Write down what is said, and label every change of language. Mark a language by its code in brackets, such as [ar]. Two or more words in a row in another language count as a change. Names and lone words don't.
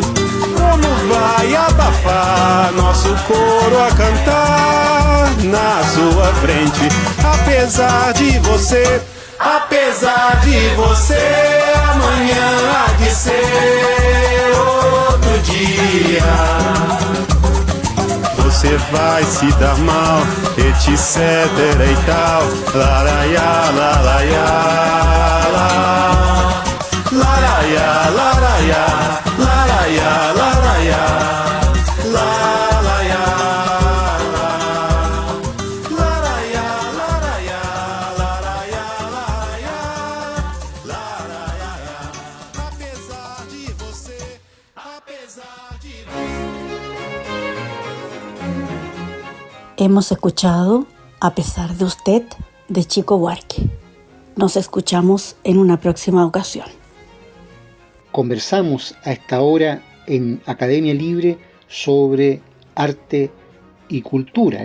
[pt] Como vai abafar nosso coro a cantar na sua frente? Apesar de você, amanhã há de ser outro dia. Você vai se dar mal, etc e tal. Laraiá, laraiá, laraiá, laraiá, laraiá, laraiá, laraiá, laraiá, laraiá, laraiá, laraiá, apesar de você, [es] Hemos escuchado A pesar de usted, de Chico Buarque. Nos escuchamos en una próxima ocasión. Conversamos a esta hora en Academia Libre sobre arte y cultura.